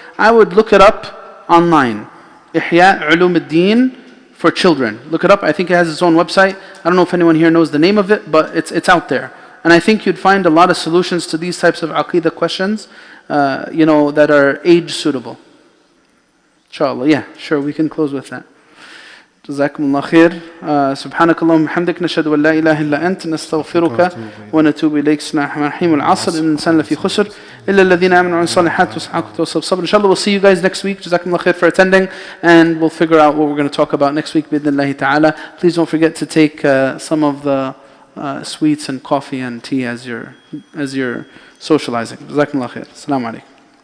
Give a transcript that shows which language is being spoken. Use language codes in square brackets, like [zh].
[en] I would look it up online. Ihya Ulum ad-Din for children. Look it up. I think it has its own website. I don't know if anyone here knows the name of it, but it's out there. And I think you'd find a lot of solutions to these types of aqeedah questions, that are age suitable. Inshallah. Yeah, sure, we can close with that. [ar] جزاكم الله خير. سبحانك اللهم وبحمدك نشهد أن لا إله إلا أنت نستغفرك ونتوب إليك. بسم الله الرحمن الرحيم. العصر إن الإنسان لفي خسر إلا الذين آمنوا وعملوا الصالحات وتواصوا بالصبر. [en] Inshallah, we'll see you guys next week. [ar] جزاكم الله خير [en] for attending, and we'll figure out what we're going to talk about next week [ar] بإذن الله تعالى. [en] Please don't forget to take some of the sweets and coffee and tea as you're socializing. [ar] جزاكم الله خير. السلام عليكم.